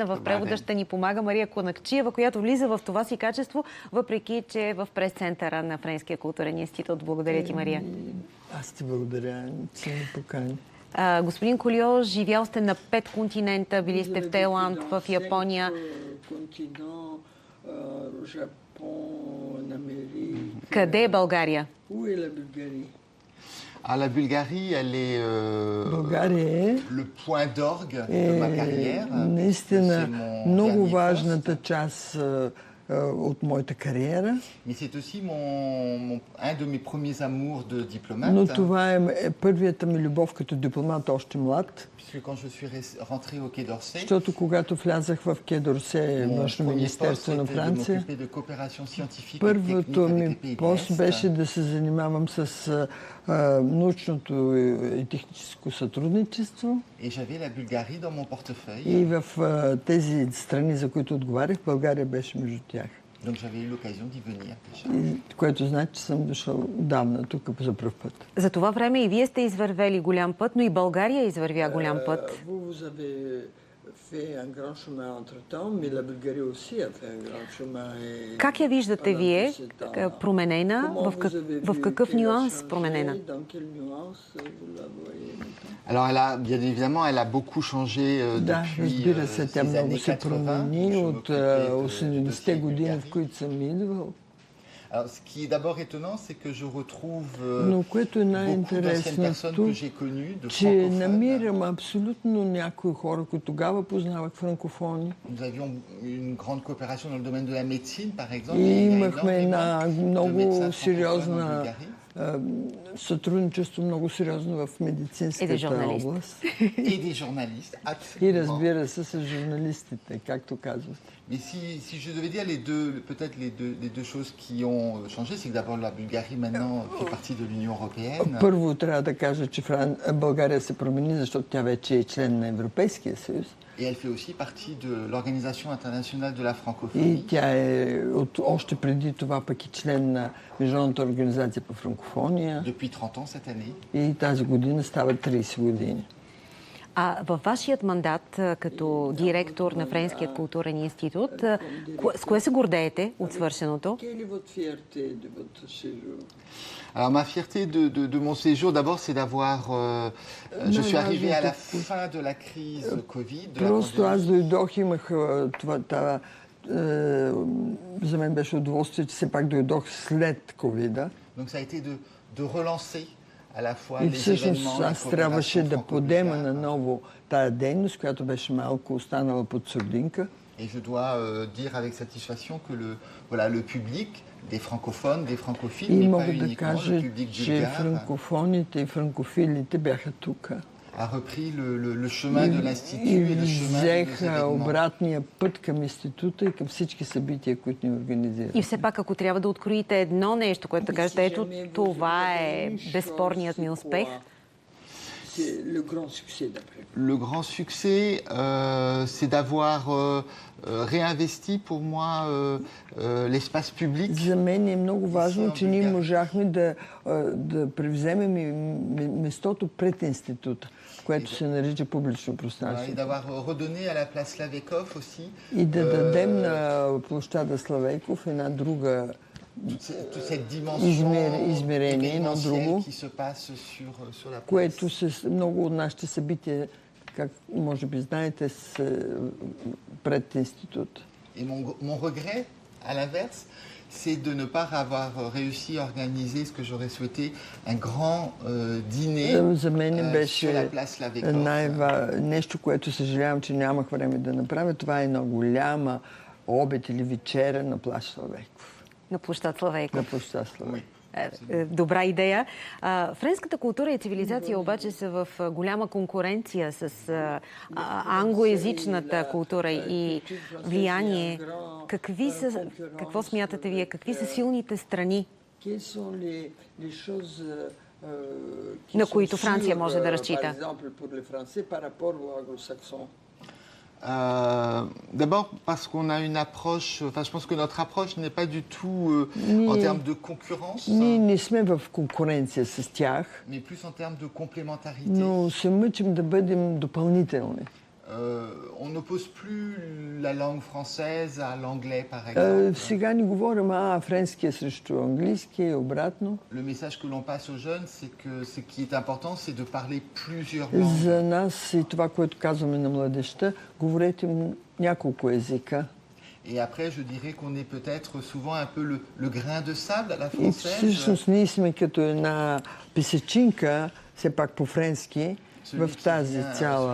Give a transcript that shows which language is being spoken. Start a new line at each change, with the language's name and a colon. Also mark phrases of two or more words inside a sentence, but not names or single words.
Bulgarian: В превода ще ни помага Мария Конакчиева, която влиза в това си качество, въпреки че е в прес-центъра на Френския културен институт. Благодаря ти, Мария. Аз ти благодаря, че ми покани. Господин Кольо, живял сте на 5 континента, били сте в Тайланд, в Япония. Къде е България?
French: La Bulgarie, elle est le point d'orgue de ma carrière.
Bulgarian: Наистина много важната част от моята кариера.
French: Mais c'est aussi un de mes premiers amours de diplomate.
Bulgarian: Но това е първията ми любов като дипломат, още млад.
French: Puisque quand je suis rentré au Quai d'Orsay,
Bulgarian: защото когато влязах в Quai d'Orsay, външно министерство на Франция, първото ми пост беше да се занимавам с научното и техническо сътрудничество. И в тези страни, за които отговарях, България беше между тях. Което значи, че съм дошъл давна тук за пръв път. За това време и вие сте извървели голям път, но и България извървя голям път. Как я виждате вие променена? В какъв нюанс променена?
French: Alors, bien évidemment, elle a beaucoup changé depuis ces années 80.
Bulgarian: От 80-те години, в които съм идвал.
French: Alors, ce qui est d'abord étonnant, c'est que je retrouve beaucoup d'anciennes personnes que j'ai connues, de
Bulgarian: че намирам абсолютно някои хора, които тогава познавах франкофони.
French: Nous avions une grande coopération dans le domaine de la médecine, par exemple.
Bulgarian: И имахме една много сериозна сътрудничество, много сериозно в медицинската област.
French: И des journalistes, absolument.
Bulgarian: И разбира се, с журналистите, както казвате.
French: Mais si je devais dire peut-être les deux choses qui ont changé, c'est que d'abord la Bulgarie maintenant fait partie de l'Union européenne.
Bulgarian: Първо трябва да кажа, че България се промени, защото тя вече е член на Европейския съюз.
French: Et elle fait aussi partie de l'Organisation internationale de la francophonie.
Bulgarian: И тя е още преди това пък и член на Международната организация по франкофония.
French: Depuis 30 ans cette année.
Bulgarian: И тази година става 30 години. А във вашият мандат като директор на Френският културен институт, с кое се гордеете от свършеното?
French: Alors ma fierté de mon séjour, d'abord, c'est d'avoir... je suis arrivé à la fin de la crise Covid.
Bulgarian: Просто аз дойдох, имах това... За мен беше удоволствие, че все пак дойдох след ковида.
French: Donc ça a été de relancer à la fois
Bulgarian: и
French: les
Bulgarian: всъщност
French: événements,
Bulgarian: аз трябваше да подема наново тая дейност, която беше малко останала под сурдинка.
French: Et je dois dire avec satisfaction que le public des francophones, des francophiles,
Bulgarian: и
French: mais
Bulgarian: мога
French: pas
Bulgarian: да
French: uniquement
Bulgarian: кажа,
French: le public
Bulgarian: че
French: bulgare,
Bulgarian: франкофоните и франкофилите бяха тук.
French: a repris le chemin de l'institut et le chemin de nos
Bulgarian: взеха обратния път към института и към всички събития, които ни организират. И все пак, ако трябва да откроите едно нещо, което да кажете, ето това е безспорният ми успех.
French: Le grand succès, c'est d'avoir réinvesti pour moi l'espace public.
Bulgarian: За мен е много важно, че ние можахме да превземем местото пред института, което се нарича публично пространство. И да дадем на площада Славейков една друга измерение, едно друго, което много от нашите събития, как може би знаете, пред институт.
French: Et mon regret, à l'inverse, c'est de ne pas avoir réussi à organiser ce que j'aurais souhaité, un grand dîner sur la place Slaveykov.
Bulgarian: Нещо, което съжалявам, че нямах време да направя, това е една голяма обед или вечеря на площад Славейков. На площад Славейков. На площад Славейков. Добра идея. Френската култура и цивилизация обаче са в голяма конкуренция с англоязичната култура и влияние. Какво смятате вие? Какви са силните страни, на които Франция може да разчита?
French: D'abord parce qu'on a une approche, enfin je pense que notre approche n'est pas du tout en termes de concurrence.
Bulgarian: Ние не сме в конкуренция с тях,
French: mais plus en termes de complémentarité.
Bulgarian: но се мъчим да бъдем допълнителни.
French: On n'oppose plus la langue française à l'anglais, par exemple.
Bulgarian: Сега ни говорим френския срещу английски и обратно.
French: Le message que l'on passe aux jeunes, c'est que ce qui est important, c'est de parler plusieurs langues.
Bulgarian: За нас и това, което казваме на младежта, говорете няколко езика.
French: Et après, je dirais qu'on est peut-être souvent un peu le grain de sable à la
Bulgarian: И
French: française.
Bulgarian: всъщност ние сме като една песечинка, все пак по-френски, в тази цяла.